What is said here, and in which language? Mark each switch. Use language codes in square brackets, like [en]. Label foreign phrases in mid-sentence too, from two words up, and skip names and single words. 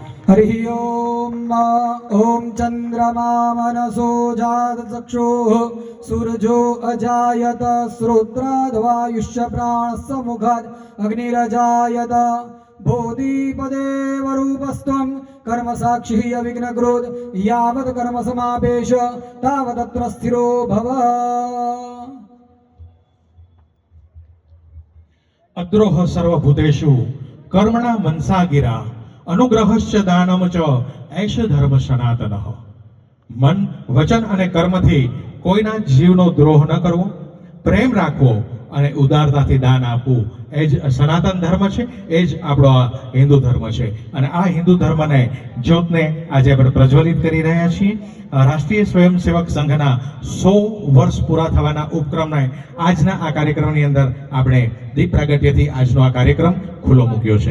[sa] हरि ओम ओम चंद्रमा मनसो जात चक्षुः सूरजो अजायत श्रोत्राद्वायुष्य प्राण समुखात् अग्निरजायत बोधिपदेव रूपस्त्वं कर्म साक्षी अविघ्न क्रोध यावत् कर्म समापेश तावदत्र स्थिरो भव। अद्रोह सर्वभूतेषु कर्मणा मनसा गिरा अनुग्रहश्च दानम च ऐश धर्म सनातनः। [gu] મન વચન અને કર્મથી કોઈના જીવનો દ્રોહ ન કરવો, પ્રેમ રાખવો અને ઉદારતાથી દાન આપવું એ જ સનાતન ધર્મ છે, એ જ આપણો આ હિન્દુ ધર્મ છે. અને આ હિન્દુ ધર્મને જ્યોતને આજે આપણે પ્રજ્વલિત કરી રહ્યા છીએ. રાષ્ટ્રીય સ્વયંસેવક સંઘના 100 વર્ષ પૂરા થવાના ઉપક્રમને આજના આ કાર્યક્રમની અંદર આપણે દીપ પ્રાગટ્યથી આજનો આ કાર્યક્રમ ખુલ્લો મૂક્યો છે.